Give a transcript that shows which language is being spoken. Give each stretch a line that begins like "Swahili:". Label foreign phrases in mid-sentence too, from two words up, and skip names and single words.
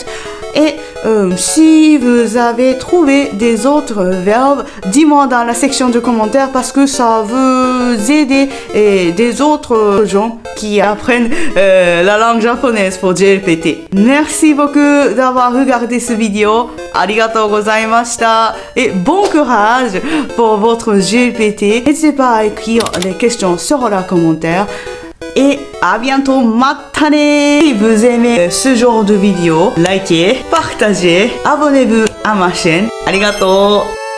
French: Et si vous avez trouvé des autres verbes, dis-moi dans la section de commentaires parce que ça vous aider et des autres gens qui apprennent la langue japonaise pour JLPT. Merci beaucoup d'avoir regardé cette vidéo.
Japanese: ありがとうございました.
French: Et bon courage pour votre JLPT. N'hésitez pas à écrire les questions sur les commentaires. Et à bientôt, matane! Si vous aimez ce genre de vidéo, likez, partagez, abonnez-vous à ma chaîne. Arigato!